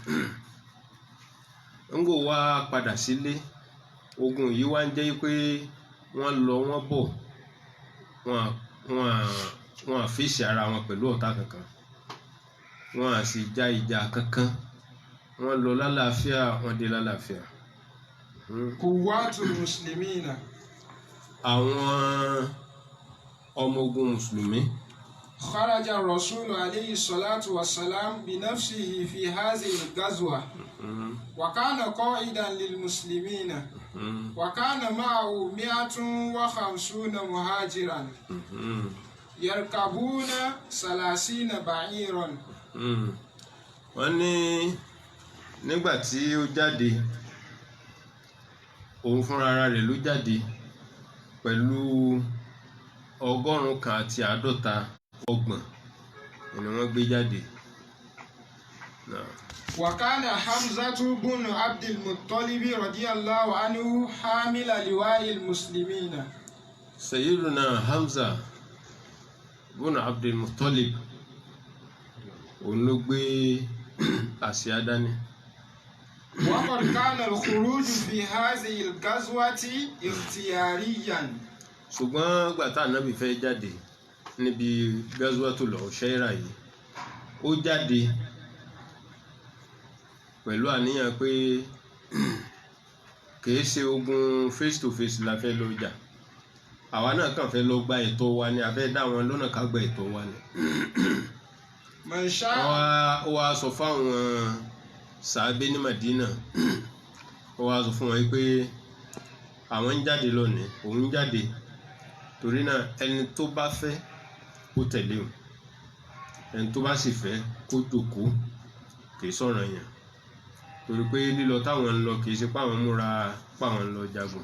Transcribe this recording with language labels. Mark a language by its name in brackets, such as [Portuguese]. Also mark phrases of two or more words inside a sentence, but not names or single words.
[Yoruba] ńgò wá padà sílé ogun yìí wá ń jẹ́ pé wọ́n lọ wọ́n bọ̀ wọ́n à fèsì ara wọn pẹ̀lú ọ̀tá kankan wọ́n à sì já ìjà kankan wọ́n lọ lálàáfíà wọ́n dé lálàáfíà. [Arabic] قوة المسلمين. [Yoruba] Àwọn ọmọ ogun mùsùlùmí. [Arabic] خرج الرسول عليه الصلاة والسلام بنفسه في هذه الغزوة وكان قائدا للمسلمين وكان معه 150 مهاجرا يركبون 30 بعيرا. [Yoruba] Wọ́n ní nígbà tí ó jáde òun fúnra rẹ̀ ló jáde pẹ̀lú 150 ni wọ́n gbé jáde. [Arabic] وكان حمزة بن عبد المطلب رضي الله عنه حامل لواء المسلمين. [Yoruba] سيدنا حمزة بن عبد المطلب òun ló gbé àsíá dání. [Arabic] وقد كان الخروج في هذه الغزوة اختياريا. [Yoruba] ṣùgbọ́n gbà tá Ànábì fẹ́ jáde níbi Ghazwatul Ushaira yìí ó jáde pẹ̀lú àníyàn pé kìí ṣe ogun [English] face to face [Yoruba] la fẹ́ lọ jà àwa náà kàn fẹ́ lọ gba ẹ̀tọ́ wa ni a fẹ́ dá wọn lọ́nà ká gba ẹ̀tọ́ wa ni. ó wá sọ fáwọn sàábé ní Madina ó wá sọ fún wọn pé àwọn ń jáde lónìí òun jáde torí náà ẹni tó bá fẹ́ kó tẹ̀lé o ẹni tó bá sì fẹ́ kó jókòó kìí sọ̀rọ̀ yẹn torí pé lílọ táwọn ń lọ kìí ṣe páwọn múra páwọn ń lọ jagun.